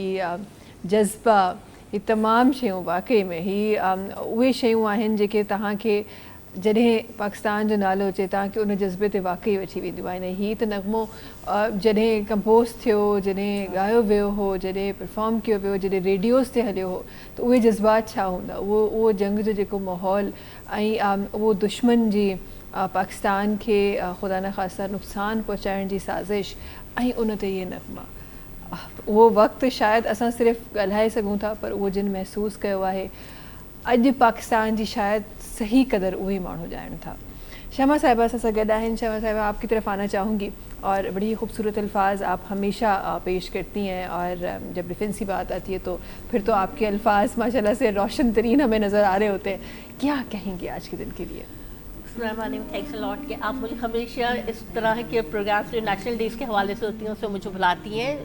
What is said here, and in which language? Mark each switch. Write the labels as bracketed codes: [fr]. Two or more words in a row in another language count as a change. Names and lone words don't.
[sd] जज्बा, ये तमाम शयूं वाकई में ही उहे शयूं आहिनि जेके तव्हांखे जॾहिं पाकिस्तान जो नालो अचे तव्हांखे उन जज़्बे ते वाकई अची वेंदियूं आहिनि। ही त नगमो जॾहिं कंपोज़ थियो, जॾहिं ॻायो वियो हो, जॾहिं परफॉर्म कयो वियो, जॾहिं रेडियोज़ ते हलियो हो, त उहे जज़्बात छा हूंदा, उहो जंग जो जेको माहौल ऐं उहो दुश्मन जी पाकिस्तान खे ख़ुदा न ख़ास्ता नुक़सान पहुचाइण जी साज़िश ऐं उन ते इहे नगमा, उहो वक़्तु शायदि असां सिर्फ़ु ॻाल्हाए सघूं था, पर उहो जिन महसूसु कयो आहे अॼु पाकिस्तान जी शायदि सही क़दर उहे माण्हू ॼाणनि था। शमा साहिबा असां गॾु आहिनि। [ur] शमा साहिबा, آپ کی طرف آنا چاہوں گی، اور بڑی خوبصورت الفاظ آپ ہمیشہ پیش کرتی ہیں، اور جب ڈیفنس کی بات آتی ہے تو پھر تو آپ کے الفاظ ماشاءاللہ سے روشن ترین ہمیں نظر آ رہے ہوتے ہیں. کیا کہیں گے آج کے دن کے لیے? [en] Thanks a lot [ur] کہ آپ مجھے ہمیشہ اس طرح کے پروگرامز جو [en] National Days [ur] کے حوالے سے ہوتی ہیں اس سے مجھے بلاتی ہیں.